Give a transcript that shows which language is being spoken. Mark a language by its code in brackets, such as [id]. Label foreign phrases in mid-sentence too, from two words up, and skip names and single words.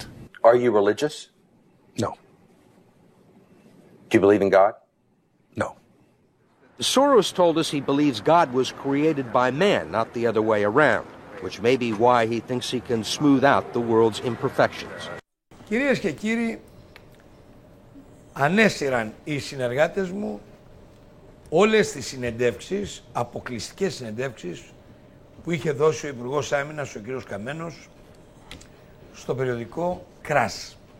[en] Are you religious? No. Do you believe in God? No. Soros told us he believes God was created by man, not the other way around, which may be why he thinks he can smooth out the world's imperfections. [el] Κυρίες και κύριοι, ανέσυραν οι συνεργάτες μου όλες τις συνεντεύξεις, αποκλειστικές συνεντεύξεις που είχε δώσει ο Υπουργός Άμυνας, ο κύριος Καμένος, στο περιοδικό Κράς.